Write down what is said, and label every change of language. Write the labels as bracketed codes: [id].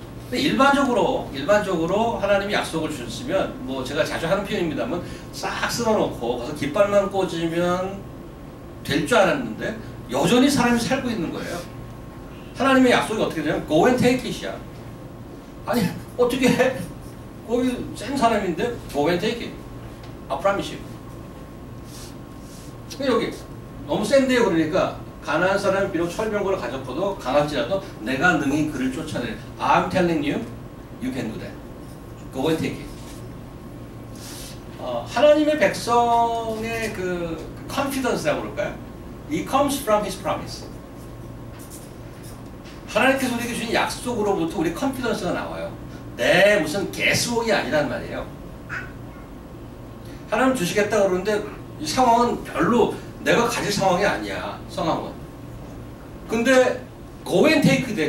[ko] 근데 일반적으로 하나님이 약속을 주셨으면 뭐 제가 자주 하는 표현입니다만 싹 쓸어놓고 가서 깃발만 꽂으면 될 줄 알았는데 여전히 사람이 살고 있는 거예요. 하나님의 약속이 어떻게 되냐면 [en] Go and take it [ko] 이야. 아니 어떻게 해? 거기 센 사람인데 [en] Go and take it. I promise you. [ko] 근데 여기 너무 센데요. 그러니까 가난한 사람이 비록 철병거를 가졌고도 강할지라도 내가 능히 그를 쫓아내. [en] I'm telling you, you can do that. Go and take it. [ko] 하나님의 백성의 그 confidence라고 그럴까요? [en] It comes from His promise. [ko] 하나님께서 우리에게 주신 약속으로부터 우리 confidence가 나와요. 내 무슨 guesswork이 아니란 말이에요. 하나님 주시겠다 그러는데 이 상황은 별로 내가 가질 상황이 아니야. 상황은. 근데 [en] go and take [ko] 돼.